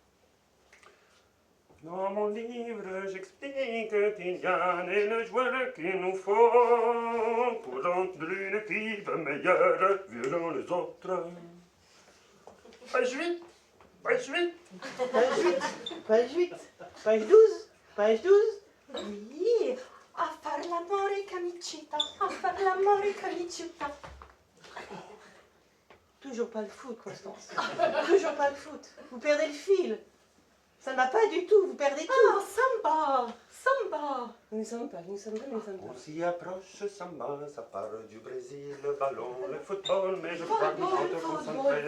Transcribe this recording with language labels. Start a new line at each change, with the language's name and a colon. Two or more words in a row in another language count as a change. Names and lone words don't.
French: Dans mon livre, j'explique Kylian est le joueur qu'il nous faut pour rendre une équipe meilleure, violant les autres. Page 8, page 8. page 8, page 12, page 12. Oui,
Italian: a far l'amore camicita, a far l'amore camicita.
French: Toujours pas le foot, Constance. Toujours pas le foot. Vous perdez le fil. Ça ne va pas du tout, vous perdez tout. Ah, samba. Nous ne sommes pas. On s'y approche, samba, ça part du Brésil, le ballon, le football, mais je crois qu'il faut te concentrer.